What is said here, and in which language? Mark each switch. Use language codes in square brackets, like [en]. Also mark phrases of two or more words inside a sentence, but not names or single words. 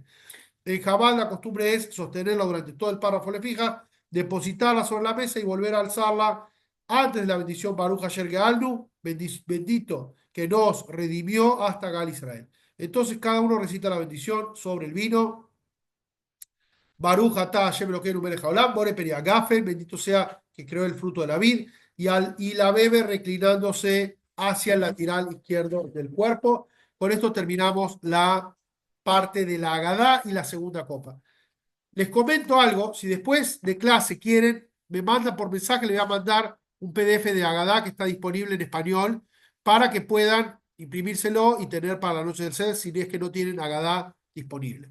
[es] En Jabal la costumbre es sostenerla durante todo el párrafo le fija, depositarla sobre la mesa y volver a alzarla antes de la bendición [he] ברוך אשר גאלנו, [es] bendito que nos redimió hasta [he] גאל ישראל. [es] Entonces cada uno recita la bendición sobre el vino. [he] ברוך אתה השם אלוקינו מלך העולם, בורא פרי הגפן, [es] bendito sea que creó el fruto de la vid, y la bebe reclinándose hacia el lateral izquierdo del cuerpo. Con esto terminamos la parte de la Agadá y la segunda copa. Les comento algo, si después de clase quieren, me mandan por mensaje, les voy a mandar un PDF de Agadá que está disponible en español para que puedan imprimírselo y tener para la noche del CED si es que no tienen Agadá disponible.